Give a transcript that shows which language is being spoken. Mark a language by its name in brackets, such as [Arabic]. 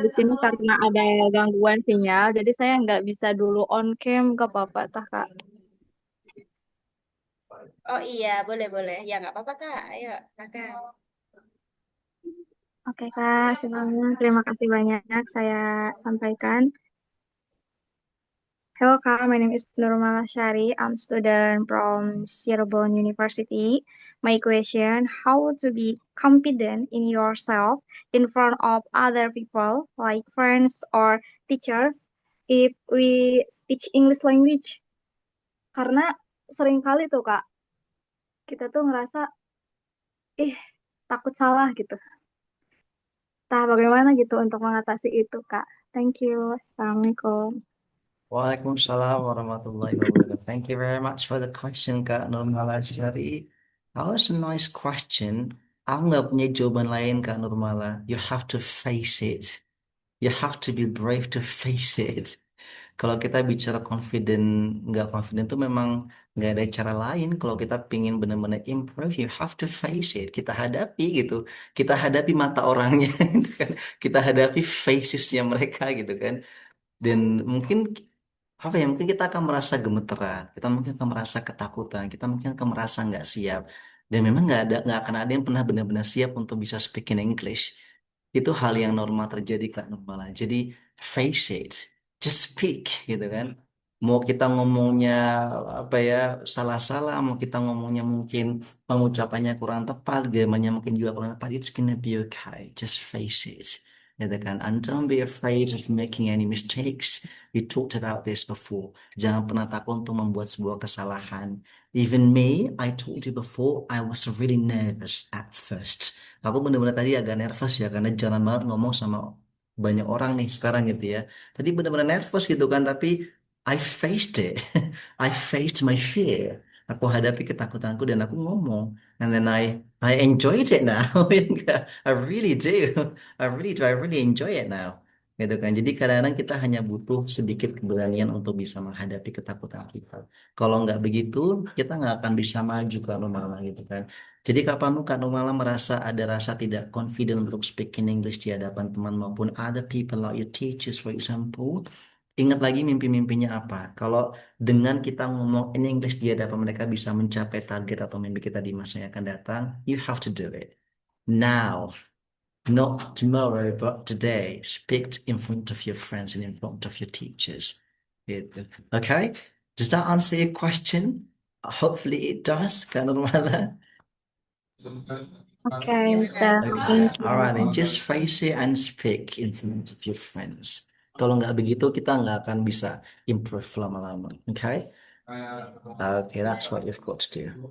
[Indonesian] Di sini karena ada gangguan sinyal, jadi saya nggak bisa dulu on cam ke Bapak tah Kak. Oh iya, boleh. Ya nggak apa-apa Kak. Ayo, silakan. Oke Kak, sebelumnya terima kasih banyak saya sampaikan. [English] Hello Kak, my name is Nurmala Shari. I'm student from Cirebon University. My question, how to be confident in yourself in front of other people like friends or teachers if we speak English language? [Indonesian] Karena sering kali tuh Kak, kita tuh ngerasa, ih, takut salah gitu. Entah bagaimana gitu untuk mengatasi itu, Kak. [English] Thank you. [Indonesian] Assalamualaikum. Waalaikumsalam warahmatullahi wabarakatuh. [English] Thank you very much for the question, Kak Nurmala Syari. That was a nice question. [Indonesian] Aku nggak punya jawaban lain, Kak Nurmala. [English] You have to face it. You have to be brave to face it. [Indonesian] Kalau kita bicara confident, nggak confident tuh memang nggak ada cara lain. Kalau kita pingin benar-benar improve, [English] you have to face it. [Indonesian] Kita hadapi gitu. Kita hadapi mata orangnya, gitu kan. Kita hadapi facesnya mereka gitu kan. Dan mungkin apa ya? Mungkin kita akan merasa gemeteran. Kita mungkin akan merasa ketakutan. Kita mungkin akan merasa nggak siap. Dan memang nggak akan ada yang pernah benar-benar siap untuk bisa [English] speak in English. [Indonesian] Itu hal yang normal terjadi Kak Nurmala. Jadi [English] face it, just speak [Indonesian] gitu kan. Mau kita ngomongnya apa ya salah-salah, mau kita ngomongnya mungkin pengucapannya kurang tepat, grammarnya mungkin juga kurang tepat, [English] it's gonna be okay. Just face it. [Indonesian] Gitu kan. [English] And don't be afraid of making any mistakes. We talked about this before. [Indonesian] Jangan pernah takut untuk membuat sebuah kesalahan. [English] Even me, I told you before, I was really nervous at first. [Indonesian] Aku bener-bener tadi agak nervous ya karena jarang banget ngomong sama banyak orang nih sekarang gitu ya. Tadi bener-bener nervous gitu kan, tapi [English] I faced it. I faced my fear. [Indonesian] Aku hadapi ketakutanku dan aku ngomong. [English] And then I enjoyed it now. [Indonesian] Ya enggak? [English] I really do. I really enjoy it now. [Indonesian] Gitu kan. Jadi kadang-kadang kita hanya butuh sedikit keberanian untuk bisa menghadapi ketakutan kita. Kalau nggak begitu, kita nggak akan bisa maju kalau malah gitu kan. Jadi kapanmu Kak Numala merasa ada rasa tidak confident untuk speaking English di hadapan teman maupun [English] other people like your teachers for example, [Indonesian] ingat lagi mimpi-mimpinya apa. Kalau dengan kita ngomong in English di hadapan mereka bisa mencapai target atau mimpi kita di masa yang akan datang, [English] you have to do it. Now, not tomorrow, but today. Speak in front of your friends and in front of your teachers. [Indonesian] Gitu. [English] Okay? Does that answer your question? Hopefully it does, Kak Numala. Okay, Mister. Okay. Thank Alright, then you. just face it and speak in front of your friends. [Indonesian] Kalau nggak begitu, kita nggak akan bisa improve lama-lama. [English] Okay? Okay, that's what you've got to do.